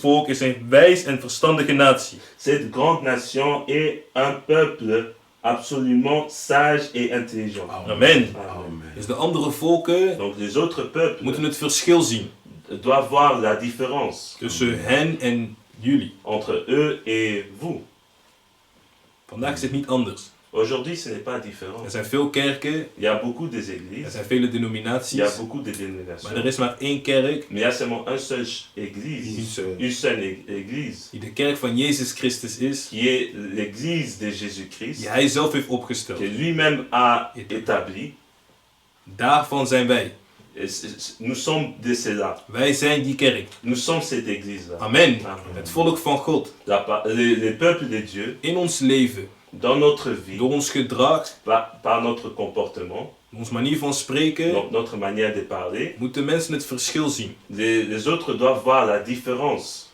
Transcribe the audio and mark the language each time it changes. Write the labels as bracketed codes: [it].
[nl] volk is een wijs en verstandige natie. [fr] cette grande nation est un peuple absolument sage et intelligent. Amen. Amen. [nl] Dus de andere volken [fr] Donc les autres peuples [nl] moeten het verschil zien [fr] doivent voir la différence [nl] tussen hen en jullie. [fr] entre eux et vous. [nl] Vandaag is het niet anders. [fr] Aujourd'hui, ce n'est pas différent. [nl] Er zijn veel kerken, [fr] Il y a beaucoup des [nl] er [fr] églises, [nl] zijn vele [fr] il y a [nl] denominaties, [fr] beaucoup de [nl] maar er [fr] dénominations, [nl] is maar één kerk [fr] mais il y a seulement une seule Une église, seule. une seule église, [nl] die de kerk van Jezus Christus is, [fr] qui est l'église de Jésus-Christ, [nl] die hij zelf heeft opgesteld. [fr] que lui-même a établi. [nl] Daarvan zijn wij. [fr] Et nous sommes de cela. [nl] Wij zijn die kerk. [fr] Nous sommes cette église-là. Amen. Amen. [nl] Het volk van God. [fr] Les peuples de Dieu, [nl] In ons leven, [fr] dans notre vie, [nl] door ons gedrag, [fr] par notre comportement, [nl] onze manier van spreken, [fr] notre manière de parler, [nl] moeten mensen het verschil zien. [fr] les autres doivent voir la différence.